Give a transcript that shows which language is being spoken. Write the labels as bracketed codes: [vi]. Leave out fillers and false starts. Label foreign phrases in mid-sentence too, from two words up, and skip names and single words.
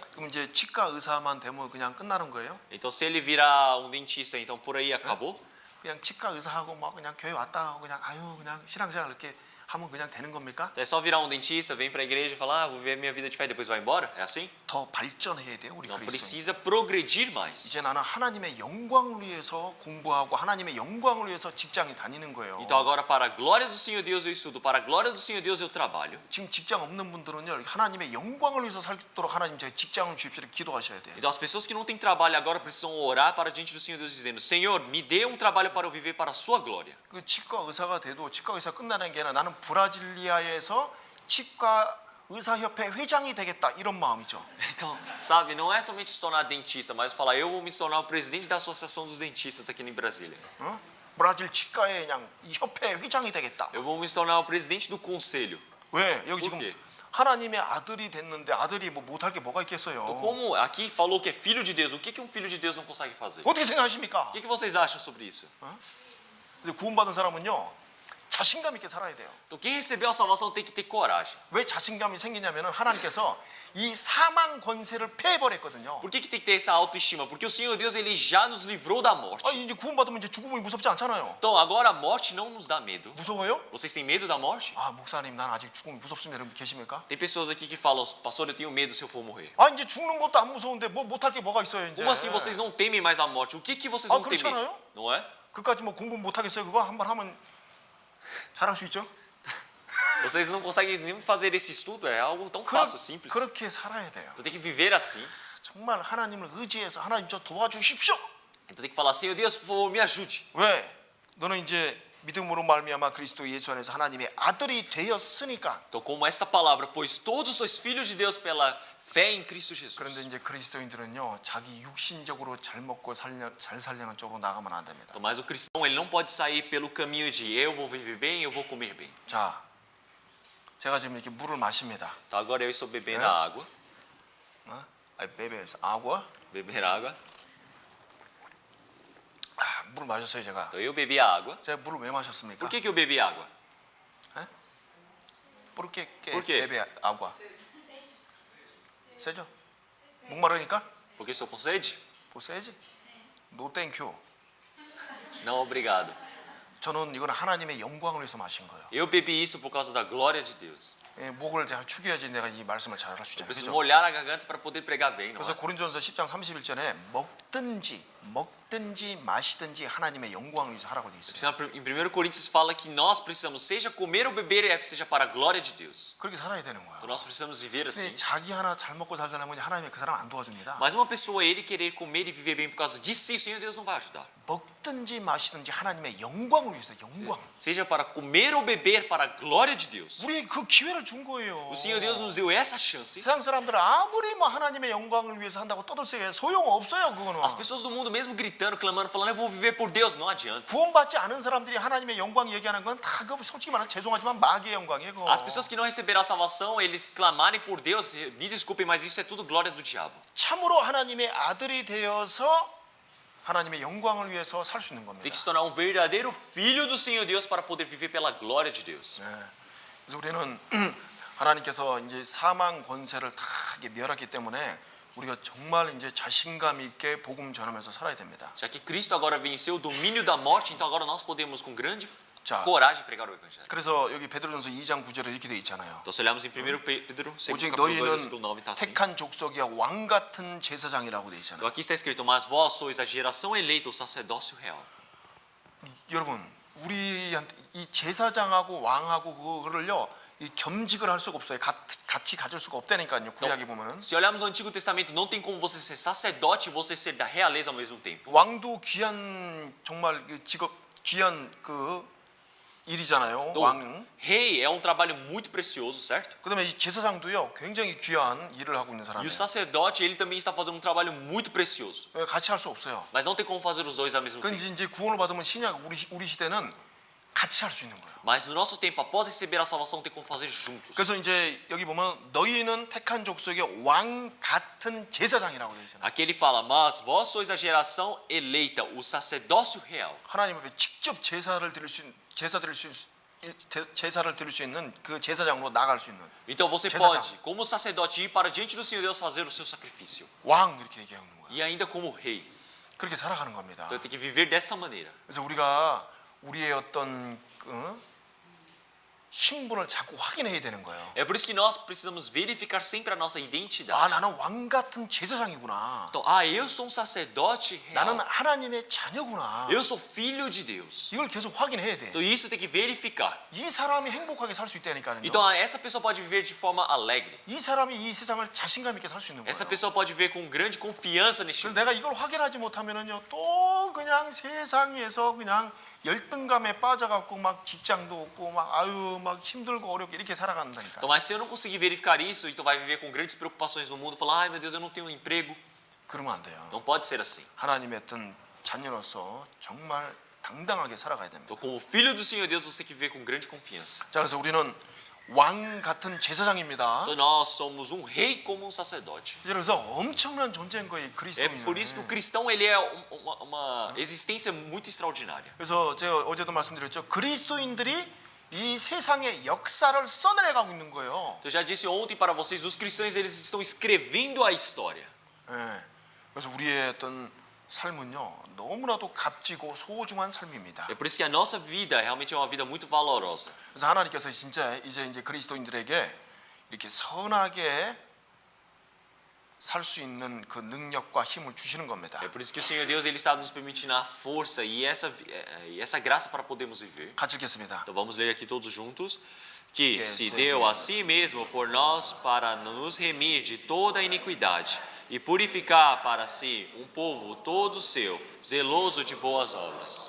[ko] 그럼 이제 치과 의사만 되면 그냥 끝나는 거예요? [pt] Então se ele virar um dentista, então por aí acabou? [ko] 그냥 치과 의사하고 막 그냥 교회 왔다 하고 그냥 그냥 신앙생활 이렇게 하면 그냥 되는 겁니까? [pt] Então é só virar um dentista, vem para a igreja e falar: vou viver minha vida de fé e depois vai embora? É assim? [ko] 더 발전해야 돼요, 우리 [pt] Não, [ko] 그리스도. [pt] precisa progredir mais. [ko] 이제 나는 하나님의 영광을 위해서 공부하고 하나님의 영광을 위해서 직장에 다니는 거예요. [pt] Então agora para a glória do Senhor Deus eu estudo, para a glória do Senhor Deus eu trabalho. [ko] 지금 직장 없는 분들은요 하나님의 영광을 위해서 살도록 하나님 제 직장을 주십시오 기도하셔야 돼요. [pt] Então as pessoas que não têm trabalho agora precisam orar para diante do Senhor Deus dizendo: Senhor, me dê um trabalho para eu viver para a sua glória. [ko] 그 치과 의사가 돼도 치과 의사 끝나는 게 아니라 나는 브라질리아에서 치과 의사협회 회장이 되겠다 이런 마음이죠. [pt] Então, sabe, não é somente se tornar dentista, mas falar: eu vou me tornar o presidente da Associação dos Dentistas aqui em Brasília. [ko] 어? 브라질 치과의 그냥 이 협회 회장이 되겠다. [pt] Eu vou me tornar o presidente do conselho. [ko] 왜? 여기 지금 [pt] quê? [ko] 하나님의 아들이 됐는데 아들이 뭐 못할 게 뭐가 있겠어요? [pt] Como aqui falou que é filho de Deus, o que um filho de Deus não consegue fazer? [ko] 어떻게 생각하십니까? [pt] O que vocês acham sobre isso? [ko] 근데 구원받은 사람은요 자신감 있게 살아야 돼요. [pt] Então, quem recebeu a salvação tem que ter coragem. [ko] 왜 자신감이 생기냐면은 하나님께서 이 사망 권세를 패해버렸거든요. [pt] Por que tem que ter essa autoestima? Porque o Senhor Deus ele já nos livrou da morte. [ko] 아 이제 구원받으면 이제 죽음이 무섭지 않잖아요. [pt] Então agora a morte não nos dá medo. [ko] 무서워요? [pt] Vocês têm medo da morte? [ko] 아 목사님 난 아직 죽음이 무섭습니다. 여러분 계십니까? [pt] Tem pessoas aqui que falam: pastor, eu tenho medo se eu for morrer. [ko] 아 이제 죽는 것도 안 무서운데 뭐 못할 게 뭐가 있어요 이제? [pt] Como assim vocês não temem mais a morte? O que vocês vão [ko] 그렇지 [pt] temer? [ko] 않아요? [pt] Não é? [ko] 그까지 뭐 공부 못하겠어요? 그거 한번 하면 잘할 수 있죠? [pt] Vocês não conseguem nem fazer esse estudo, é algo tão fácil, simples. [ko] 그렇게 살아야 돼요. [pt] Então tem que viver assim. [ko] 정말 하나님을 의지해서 하나님 저 도와주십시오. [pt] Então tem que falar, Senhor Deus, por favor, me ajude. [ko] 왜? 너는 이제 믿음으로 말미암아 그리스도 예수 안에서 하나님의 아들이 되었으니까. [pt] Então, como esta palavra, pois todos sois filhos de Deus pela fé em Cristo [ko] 그런데 [pt] Jesus. [ko] 이제 그리스도인들은요, 자기 육신적으로 잘 먹고 잘 살려는 쪽으로 나가면 안 됩니다. [pt] Então, mas o cristão, ele não pode sair pelo caminho de eu vou viver bem, eu vou comer bem. [ko] 자, 제가 지금 이렇게 물을 마십니다. [pt] Então, agora eu estou bebendo É? a água, bebes água. beber água. [ko] 물을 마셨어요 제가. [pt] Então, eu bebi a água. [ko] 제가 물을 왜 마셨습니까? [pt] Por que eu bebi água? Porque Por quê? bebe água. [ko] 세죠? 목마르니까? [pt] Porque estou com sede? [ko] 뭐 세지? [en] No thank you. [pt] Não, obrigado. [ko] 저는 이건 하나님의 영광을 위해서 마신 거예요. [pt] Eu bebi isso por causa da glória de Deus. [ko] 예, 목을 잘 축여야지 내가 이 말씀을 잘 할 수 있잖아요. [pt] Preciso [ko] 그죠? [pt] molhar a garganta para poder pregar bem, não [ko] 그래서 [pt] é? [ko] 고린도전서 10장 31절에 먹든지 마시든지 하나님의 영광을 위해서 하라고 돼 있어요. [pt] Em 1 Coríntios fala que nós precisamos, seja comer ou beber, seja para a glória de Deus. [ko] 그렇게 살아야 되는 거야. [pt] Então nós precisamos viver [ko] 근데 [pt] assim. [ko] 자기 하나 잘 먹고 살자면 하나님이 그 사람 안 도와줍니다. [pt] Mas uma pessoa, ele querer comer e viver bem por causa de si, o Senhor Deus não vai ajudar. [ko] 먹든지 마시든지 하나님의 영광을 위해서 영광. [pt] Seja para comer ou beber para a glória de Deus. [ko] 우리 그 기회를 준 거예요. [pt] O Senhor Deus nos deu essa chance. [ko] 세상 사람들은 아무리 뭐 하나님의 영광을 위해서 한다고 떠들썩해 소용 없어요 그거는. [pt] As pessoas do mundo mesmo gritando, clamando, falando, eu vou viver por Deus, não adianta. [ko] 구원받지 않은 사람들이 하나님의 영광 얘기하는 건 다 그 솔직히 말하면 죄송하지만 마귀의 영광이에요. 그거. [pt] As pessoas que não receberam a salvação, eles clamarem por Deus, me desculpem, mas isso é tudo glória do diabo. [ko] 참으로 하나님의 아들이 되어서 하나님의 영광을 위해서 살 수 있는 겁니다. [pt] Tem que se tornar um verdadeiro filho do Senhor Deus para poder viver pela glória de Deus. [ko] 그래서 우리는 하나님께서 이제 사망 권세를 다 이게 멸했기 때문에 우리가 정말 이제 자신감 있게 복음 전하면서 살아야 됩니다. [pt] Já que Cristo agora venceu o domínio da morte, então agora nós podemos com grande [ko] 자. [pt] coragem pregar o evangelho. [ko] 그래서 여기 베드로전서 2장 9절에 이렇게 돼 있잖아요. [pt] Então se olharmos em 1 Pedro, [ko] 오직 [pt] capítulo 2, versículo [ko] 너희는 [pt] 9, está assim. [ko] 택한 족속이야 왕 같은 제사장이라고 돼 [pt] Então [ko] 있잖아요. [pt] aqui está escrito, mas vós sois a geração eleita, o sacerdócio real. [ko] 여러분, 우리한테 이 제사장하고 왕하고 그거를요, 이 겸직을 할 수가 없어요. 같이 가질 수가 없다니까요. 구약에 보면은 [pt] Se olharmos no Antigo Testamento, não tem como você ser sacerdote e você ser da realeza ao mesmo tempo. [ko] 왕도 귀한 정말 그 직업 귀한 그 일이잖아요. [pt] Então, [ko] 왕. [pt] rei é um trabalho muito precioso, certo? [ko] 그다음에 이 제사장도요, 굉장히 귀한 일을 하고 있는 [pt] E [ko] 사람이에요. [pt] o sacerdote, ele também está fazendo um trabalho muito precioso. [ko] 같이 할 수 없어요. [pt] Mas não tem como fazer os dois ao mesmo tempo. [ko] 그런지 이제 구원을 받으면 신약 우리 시대는 같이 할 수 있는 거예요. [pt] Mas no nosso tempo, após receber a salvação, tem como fazer juntos. [ko] 그래서 이제 여기 보면 너희는 택한 족속의 왕 같은 제사장이라고 되어 있잖아요. [pt] Aqui ele fala, mas vós sois a geração eleita, o sacerdócio real. [ko] 하나님 앞에 직접 제사를 드릴 수 있는 그 제사장으로 나갈 수 있는 [pt] Então você [ko] 제사장. [pt] pode, como sacerdote, ir para diante do Senhor Deus fazer o seu sacrifício. [ko] 왕 이렇게 얘기하는 거예요. [pt] E ainda como rei. [ko] 그렇게 살아가는 겁니다. [pt] Então tem que viver dessa maneira. [ko] 그래서 우리가 우리의 어떤 신분을 자꾸 확인해야 되는 거예요. [pt] É por isso que nós precisamos verificar sempre a nossa identidade. [ko] 아, 나는 왕 같은 제사장이구나. [pt] Então, eu sou um sacerdote [ko] 나는 [pt] real. [ko] 하나님의 자녀구나. [pt] Eu sou filho de Deus. [ko] 이걸 계속 확인해야 돼. [pt] Então isso tem que verificar. [ko] 이 사람이 행복하게 살 수 있다니까요. [pt] Então essa pessoa pode viver de forma alegre. [ko] 이 사람이 이 세상을 자신감 있게 살 수 있는 거예요. [pt] Essa pessoa pode viver com grande confiança neste [ko] 그래서 [pt] mundo. [ko] 내가 이걸 확인하지 못하면은요, 또 그냥 세상에서 그냥 열등감에 빠져갖고 막 직장도 없고 막 아유 막 힘들고 어렵게 이렇게 살아간다니까. [pt] Então, mas se eu não conseguir verificar isso, então vai viver com grandes preocupações no mundo, falar, ai meu Deus, eu não tenho um emprego. [ko] 그러면 안 돼요. [pt] Não pode ser assim. [ko] 하나님의 어떤 자녀로서 정말 당당하게 살아가야 됩니다. [pt] Então, como filho do Senhor Deus, você tem que viver com grande confiança. [ko] 자, 그래서 우리는 왕 같은 제사장입니다. [pt] Então, nós somos um rei como um sacerdote. [ko] 그래서 엄청난 존재인 거예요, [pt] É [ko] 그리스도인은. [pt] por isso que o cristão ele é uma existência muito extraordinária. [ko] 그래서 제가 어제도 말씀드렸죠. 그리스도인들이 이 세상의 역사를 써내려가고 있는 거예요. Eu já disse ontem para vocês, os cristãos eles estão escrevendo a história. 예. 그래서 우리의 어떤 삶은요, 너무나도 값지고 소중한 삶입니다. [pt] É por isso que a nossa vida realmente é uma vida muito valorosa. [ko] 그래서 하나님께서 진짜 이제 그리스도인들에게 이렇게 선하게 살 수 있는 그 능력과 힘을 주시는 겁니다. [pt] É por isso que o Senhor Deus ele está nos permitindo a força e essa graça para podermos viver. [ko] 같이 읽겠습니다. [pt] Então vamos ler aqui todos juntos. Que Que se se deu deu a si mesmo por nós para nos remir de toda a iniquidade e purificar para si um povo todo seu, zeloso de boas obras.